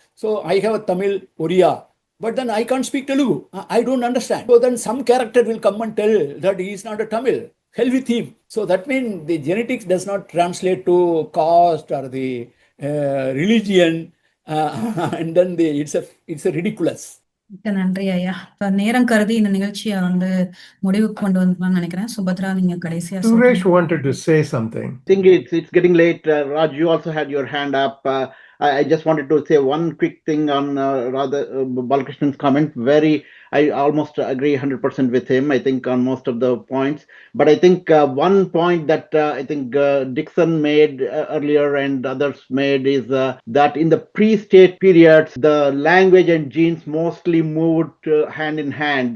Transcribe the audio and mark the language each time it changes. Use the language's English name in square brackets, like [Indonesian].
[English] So I have a Tamil Oriya. But then I can't speak Telugu. I don't understand. So then some character will come and tell that he is not a Tamil. Hell with him. So that means the genetics does not translate to caste or the religion. And then it's a ridiculous. [Tamil] மிக்க நன்றி ஐயா. இப்ப நேரம் கருதி இந்த நிகழ்ச்சியை வந்து முடிவுக்கு கொண்டு வந்துக்கலாம்னு நினைக்கிறேன். சுபத்ரா, நீங்க கடைசியா [English] Suresh [Tamil] சொல்றீங்க. [English] wanted to say something. I think it's getting late. Raj, you also had your hand up. I just wanted to say one quick thing on Balakrishnan's comment. I almost agree 100% with him, I think, on most of the points. But I think one point that I think Dixon made earlier and others made is that in the pre-state periods, the language and genes mostly moved hand in hand.